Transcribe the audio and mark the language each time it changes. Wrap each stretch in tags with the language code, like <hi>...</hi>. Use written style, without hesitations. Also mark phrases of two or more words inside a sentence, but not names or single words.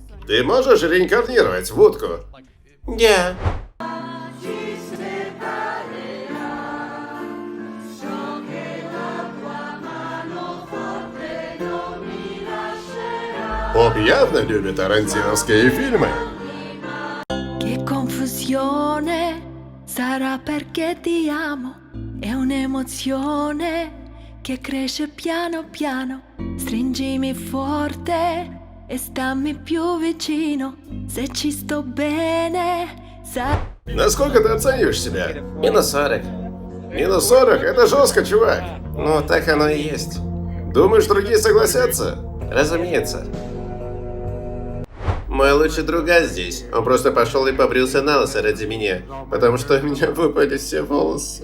<ru>Ты можешь реинкарнировать в утку? Да. Поп явно любит тарантиновские фильмы.</ru> <it>Che confusione, sarà perché ti amo, è un'emozione che cresce piano piano, stringimi forte e stammi più vicino, se ci sto bene,</it> <ru>Насколько ты оцениваешь себя? Минус 40. Минус 40? Это жестко, чувак. Ну, так оно и есть. Думаешь, другие согласятся? Разумеется. Мой лучший друга здесь. Он просто пошел и побрился на лысо ради меня, потому что у меня выпали все волосы.</ru>